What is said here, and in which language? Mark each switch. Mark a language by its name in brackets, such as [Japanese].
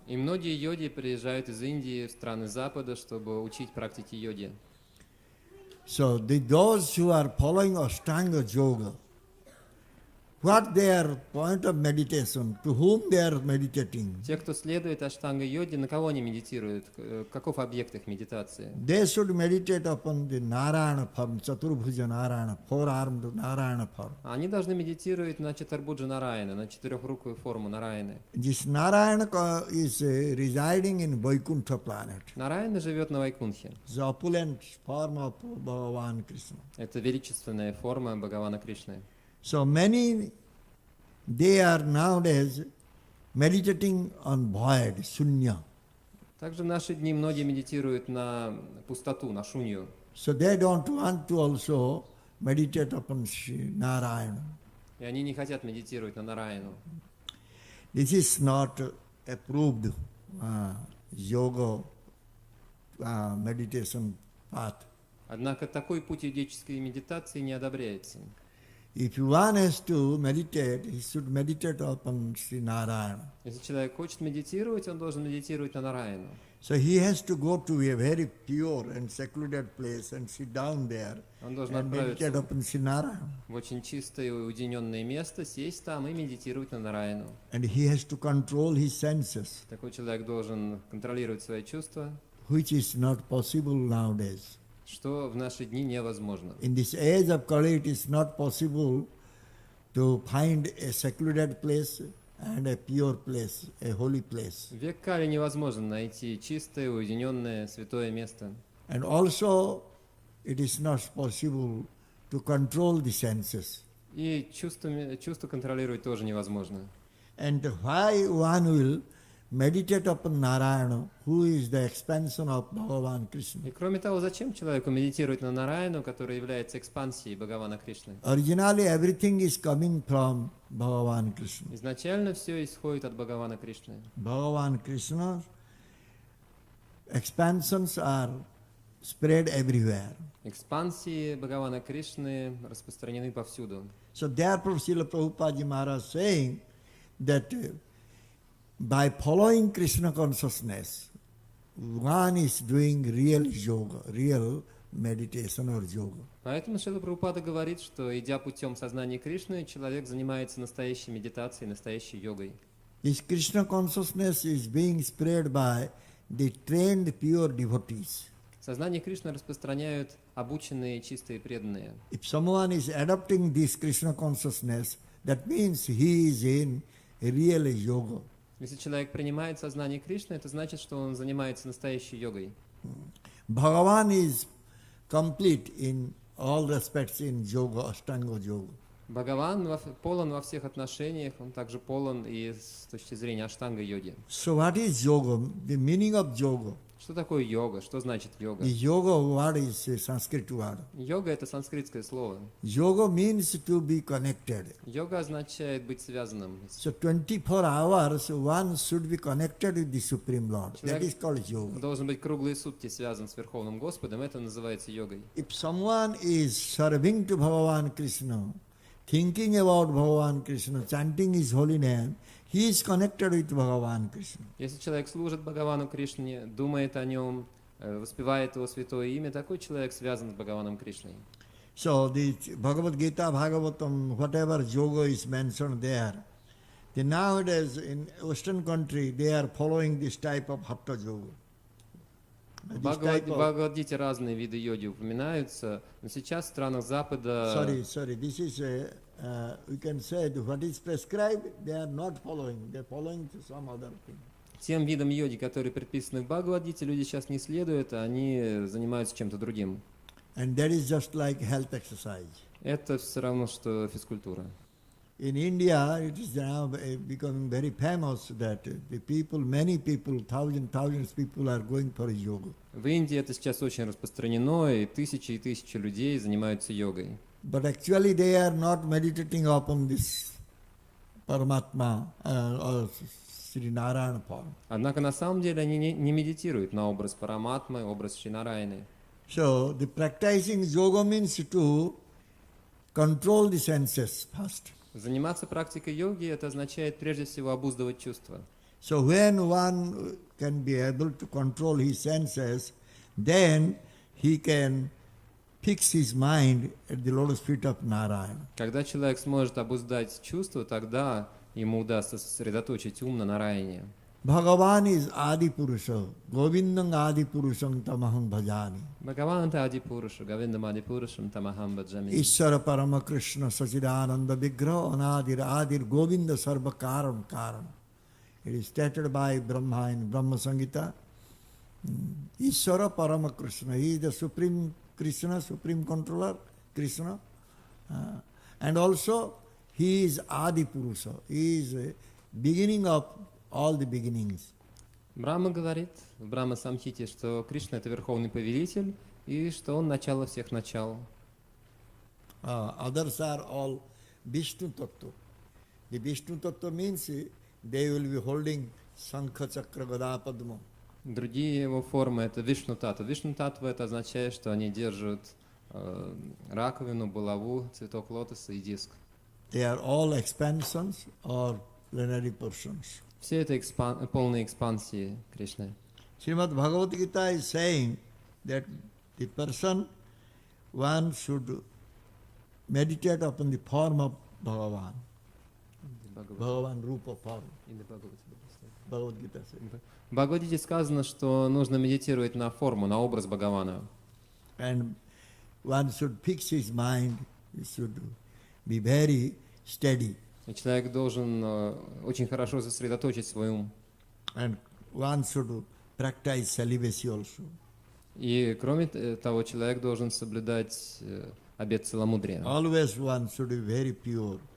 [Russian] И многие йоги приезжают из Индии в страны Запада, чтобы учить практики йоги. [English] So those who are following Ashtanga yoga, what their point of meditation, to whom they are meditating, [Russian] Те, кто следует аштанга-йоге, на кого они медитируют? Каков объект их медитации? [English] they should meditate upon the Narayana form, Chaturbhuja Narayana, four-armed Narayana form. [Russian] Они должны медитировать на Чатарбуджа Нараяна, на четырехрукую форму Нараяны. [English] This Narayana is residing in Vaikuntha planet. [Russian] Нараяна живет на Вайкунхе. [English] The opulent form of Bhagavan Krishna. [Russian] Это величественная форма Бхагавана Кришны. [English] So many, they are nowadays meditating on void, sunya. [Russian] Также в наши дни многие медитируют на пустоту, на шунью. [English] So they don't want to also meditate upon Sri Narayana. [Russian] И они не хотят медитировать на Нараяну. [English] This is not approved yoga meditation path. [Russian] Однако такой путь йогической медитации не одобряется. [English] If one has to meditate, he should meditate upon Sri Narayana. [Russian] Если человек хочет медитировать, он должен медитировать на Нараяну. [English] So he has to go to a very pure and secluded place and sit down there [Russian] Он должен [English] and meditate [Russian] отправиться [English] upon Sri Narayana. [Russian] в очень чистое и уединенное место, сесть там и медитировать на Нараяну. [English] And he has to control his senses, [Russian] Такой человек должен контролировать свои чувства, [English] which is not possible nowadays. [Russian] что в наши дни невозможно. [English] In this age of Kali, it is not possible to find a secluded place and a pure place, a holy place. [Russian] В век Кали невозможно найти чистое, уединенное, святое место. [English] And also, it is not possible to control the senses. [Russian] И чувства контролировать тоже невозможно. [English] And why one will meditate upon Narayana, who is the expansion of Bhagavan Krishna. [Russian] И кроме того, зачем человеку медитировать на Нараяну, который является экспансией Бхагавана Кришны? [English] Originally, everything is coming from Bhagavan Krishna. [Russian] Изначально все исходит от Бхагавана Кришны. [English] Bhagavan Krishna expansions are spread everywhere. [Russian] Экспансии Бхагавана Кришны распространены повсюду. [English] So therefore, Srila Prabhupada Ji Maharaj saying that by following Krishna consciousness, one is doing real yoga, real meditation or yoga. [Russian] Поэтому Шрила Прабхупада говорит, что идя путем сознания Кришны, человек занимается настоящей медитацией, настоящей йогой. [English] This Krishna consciousness is being spread by the trained pure devotees. [Russian] Сознание Кришны распространяют обученные, чистые, преданные. [English] If someone is adopting this Krishna consciousness, that means he is in real yoga. [Russian] Если человек принимает сознание Кришны, это значит, что он занимается настоящей йогой. [English] Bhagavan is complete in all respects in yoga, Ashtanga yoga. [Russian] Бхагаван полон во всех отношениях, он также полон и с точки зрения аштанга-йоги. [English] So what is yoga? The meaning of yoga. [Russian] Что такое йога? Что значит йога? [English] The yoga word is a Sanskrit word. [Russian] Йога — это санскритское слово. [English] Yoga means to be connected. [Russian] Йога означает быть связанным. [English] So 24 hours one should be connected with the Supreme Lord. That is [Russian] Человек [English] called yoga. [Russian] должен быть круглые сутки связан с Верховным Господом, это называется йогой. [English] If someone is serving to Bhagavan Krishna, thinking about Bhagavan Krishna, chanting his holy name, he is connected with Bhagavan Krishna. [Russian] Если человек служит Бхагавану Кришне, думает о нем, воспевает его святое имя, такой человек связан с Бхагаваном Кришной. [English] So the Bhagavad Gita, Bhagavatam, whatever yoga is mentioned there, nowadays in Western country they are following this type of Hatha yoga. [Russian] В Бхагавад-гите разные виды йоги упоминаются, но сейчас в странах Запада... [English] Sorry, this is we can say what is prescribed, they are not following, they are following to some other thing. [Russian] Тем видам йоги, которые предписаны в Бхагавад-гите, люди сейчас не следуют, а они занимаются чем-то другим. [English] And that is just like health exercise. [Russian] Это все равно, что физкультура. [English] In India, it is now becoming very famous that the people, many people, thousands of people are going for yoga. [Russian] В Индии это сейчас очень распространено, и тысячи людей занимаются йогой. [English] But actually they are not meditating upon this Paramatma or Sri Narayana form. [Russian] Однако на самом деле они не медитируют на образ Параматмы, образ Шри Нараяны. [English] So the practicing yoga means to control the senses first. [Russian] Заниматься практикой йоги это означает прежде всего обуздывать чувства. [English] So when one can be able to control his senses, then he can fix his mind at the lotus feet of Narayana. [Russian] Когда человек сможет обуздать чувства, тогда ему удастся сосредоточить ум на Нараяне. [English] Bhagavan is Adi Purusha, [Sanskrit] Govindam Adi Purusham Tamaham Bhajani. Bhagavan Adi Purusha, Govindam Adi Purusham Tamaham Bhajami. Ishvara Parama Krishna Sachidananda Vigraha Anadir Govinda Sarva Karam Karam. [English] It is stated by Brahma in Brahma Samhita. [Sanskrit] Ishvara Parama Krishna, [English] he is the Supreme Krishna, Supreme Controller, Krishna. And also, he is Adi Purusha, he is beginning of all the beginnings. [Russian] Брахма говорит в Брахма Самхите, что Кришна это верховный повелитель и что он начало всех начал. [English] Others are all Vishnu Tattva. The Vishnu Tattva means they will be holding Sankha Chakra Gada Padma. [Russian] Другие его формы это Вишну Татва. Вишну Татва это означает, что они держат раковину, булаву, цветок лотоса и диск. [English] They are all expansions or plenary portions. [Russian] Все это полные экспансии Кришны. [English] Srimad Bhagavad Gita is saying that the person, one should meditate upon the form of Bhagavan. Bhagavan Rupa form. Bhagavad Gita says. [Russian] В Бхагавад-гите сказано, что нужно медитировать на форму, на образ Бхагавана. [English] And one should fix his mind, he should be very steady. [Russian] И человек должен очень хорошо сосредоточить свой ум. [English] And one should practice celibacy also. [Russian] И кроме того, человек должен соблюдать обет целомудрия. [English] Always one should be very pure.